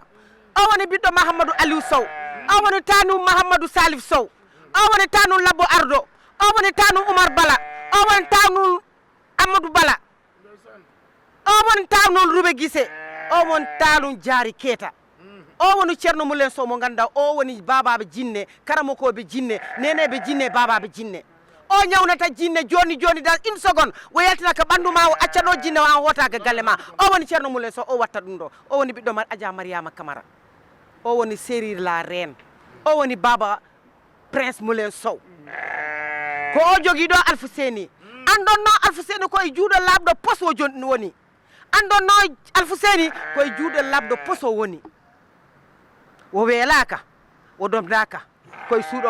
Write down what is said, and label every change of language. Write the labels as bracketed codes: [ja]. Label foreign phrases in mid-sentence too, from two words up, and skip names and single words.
[ff] O woni ɓiɗɗo Mahamadou Aliou Sow. O woni tanum Mahamadou Salif Sow. O woni tanum Labbo Ardo. O woni tanum Oumar Bala. O woni tanum Amadou Bala. O woni tanum Roubé Guissé. O woni tanum Diary Keita. O woni Thierno Moulay Sow mo ganduɗa o woni babaɓe jinne karamokoɓe jinne neneɓe jinne babaɓe jinne o ñawnata jinne joni [fr] dans une seconde [ff] wo yaltina ko ɓandu ma o acca ɗo jinne o an hotaka galle ma o woni Thierno Moulay Sow o watta ɗum ɗo o woni ɓiɗɗo Adja Mariama Camara o woni Sérir [fr] la reine [ff] o woni baba Prince Moulay Sow ko o jogui ɗo Alfousseni andonno Alfousseni koye juuɗo labɗo pos o joni woni andonno Alfousseni koye juuɗo labɗo pos o woni wo weelaka wo domdaka koye suuɗo